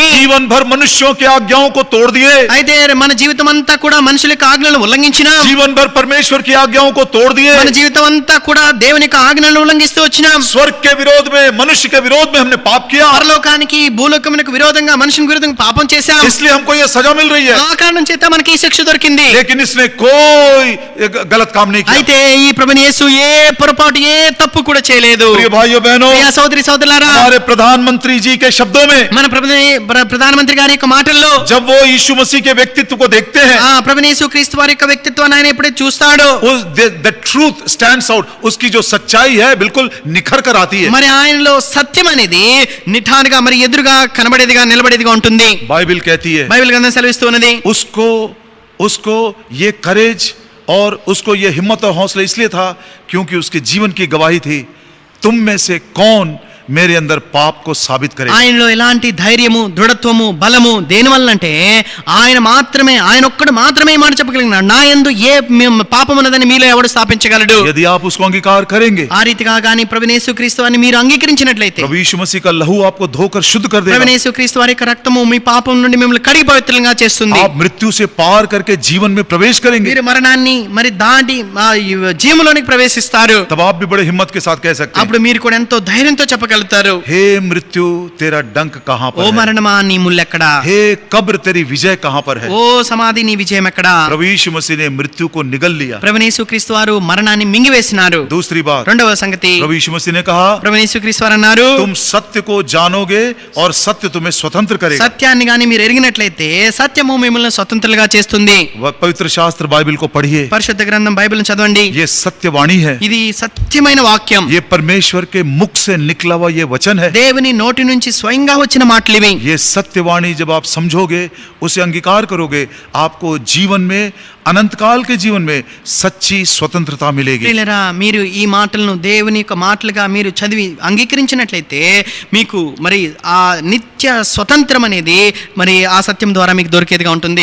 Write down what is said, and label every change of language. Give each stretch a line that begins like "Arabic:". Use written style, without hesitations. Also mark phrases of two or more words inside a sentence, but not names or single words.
Hindi: जीवन भर मनुष्यों की आज्ञाओं को तोड़ दिए,
Telugu: అయితే మన జీవితం అంతా కూడా మనుషుల యొక్క ఆజ్ఞలను ఉల్లంఘించినాం.
Hindi: जीवन भर परमेश्वर की आज्ञाओं को तोड़ दिए,
Telugu: మన జీవితం అంతా కూడా దేవుని యొక్క ఆజ్ఞలను ఉల్లంఘిస్తూ వచ్చినాం.
Hindi: स्वर्ग के विरोध में, मनुष्य के विरोध में हमने पाप किया,
Telugu: పరలోకానికి భూలోకమునకు విరోధంగా మనుషుని విరోధంగా పాపం చేశాం.
Hindi: इसलिए हमको ये सजा मिल रही है.
Telugu: ఆ కారణం చేత మనకి ఈ శిక్ష దొరికింది.
Hindi: लेकिन इसने कोई गलत काम नहीं किया.
Telugu: అయితే ఈ ప్రభుని యేసు ఏ పొరపాటు ఏ తప్పు కూడా చేయలేదు.
Hindi: प्रिय भाइयों बहनों,
Telugu: ప్రియ సోదరి సోదరులారా,
Hindi: हमारे प्रधानमंत्री जी के शब्दों में,
Telugu: మన ప్రధానమంత్రి గారి యొక్క మాటల్లో
Hindi: जब वो यीशु मसीह के व्यक्तित्व को देखते हैं,
Telugu: ప్రభుని యేసు క్రీస్తు వారి యొక్క వ్యక్తిత్వాన్ని ఆయన ఎప్పుడైతే చూస్తాడో,
English: the truth stands out.
Hindi: उसकी जो सच्चाई है बिल्कुल निखर कर आती है.
Telugu: మరి ఆయనలో సత్యం అనేది నిఠారుగా మరి ఎదురుగా కనబడేదిగా నిలబడేదిగా ఉంటుంది.
Hindi: बाइबल कहती है,
Telugu: బైబిల్ గ్రంథం సెలవిస్తూ ఉన్నది,
Hindi: उसको ये करेज और उसको ये हिम्मत और हौसला इसलिए था क्योंकि उसके जीवन की गवाही थी, तुम में से कौन मेरे अंदर पाप को साबित करेगा.
Telugu: ఆయనలో ఎలాంటి ధైర్యము, దృఢత్వము, బలము దేని వల్ల అంటే ఆయన ఒక్కడు మాత్రమే ఈ మాట చెప్పగలిగినాడు, నా యందు ఏ పాపం ఉన్నదని మీలో ఎవడు స్థాపించగలడు.
Hindi: यदि आप उसको अंगीकार करेंगे,
Telugu: ఆ రీతిగా గాని ప్రభువు యేసుక్రీస్తు అని మీరు అంగీకరించినట్లయితే,
Hindi: प्रभु यीशु मसीह का लहू आपको धोकर शुद्ध कर देगा.
Telugu: ప్రభువు యేసుక్రీస్తు వారి యొక్క రక్తము మీ పాపం నుండి మిమ్మల్ని కడిగి పవిత్రంగా చేస్తుంది.
Hindi: आप मृत्यु से पार करके जीवन में प्रवेश करेंगे.
Telugu: మీరు మరణాన్ని మరి దాటి జీవంలోనికి ప్రవేశిస్తారు.
Hindi: तब आप भी बड़े हिम्मत के साथ कह सकते हैं,
Telugu: అప్పుడు మీరు కూడా ఎంతో ధైర్యంతో చెప్పగలరు, చెప్పగలుగుతారు.
Hindi: हे मृत्यु तेरा डंक कहाँ
Telugu: ఓ
Hindi: पर है?
Telugu: మరణమా నీ ముల్లెక్కడా?
Hindi: हे कब्र तेरी विजय कहाँ पर है?
Telugu: ఓ సమాధి నీ విజయం ఎక్కడా?
Hindi: प्रभु यीशु मसीह ने मृत्यु को निगल लिया.
Telugu: ప్రభువైన యేసుక్రీస్తు వారు మరణాన్ని మింగివేసినారు.
Hindi: दूसरी बात,
Telugu: రెండవ సంగతి,
Hindi: प्रभु यीशु मसीह ने कहा
Telugu: ప్రభువైన యేసుక్రీస్తు వారు అన్నారు,
Hindi: तुम सत्य को जानोगे और सत्य तुम्हें स्वतंत्र करेगा.
Telugu: సత్యాన్ని గాని మీరు ఎరిగినట్లయితే సత్యము మిమ్మల్ని స్వతంత్రులుగా చేస్తుంది.
Hindi: पवित्र शास्त्र बाइबल को पढ़िए.
Telugu: పరిశుద్ధ గ్రంథం బైబిల్ని చదవండి.
Hindi: ये सत्यवाणी है.
Telugu: ఇది సత్యమైన వాక్యం.
Hindi: ये परमेश्वर के मुख से निकला हुआ ये वचन है.
Telugu: దేవుని నోటి నుంచి స్వయంగా వచ్చిన మాటలు ఇవి.
Hindi: ये सत्यवाणी जब आप समझोगे, उसे अंगीकार करोगे, आपको जीवन में, अनंत काल के जीवन में सच्ची स्वतंत्रता मिलेगी.
Telugu: ప్రియులారా, మీరు ఈ మాటలను దేవుని యొక్క మాటలుగా మీరు చదివి అంగీకరించినట్లయితే మీకు మరి ఆ నిత్య స్వతంత్రం అనేది మరి ఆ సత్యం ద్వారా మీకు దొరికేదిగా ఉంటుంది.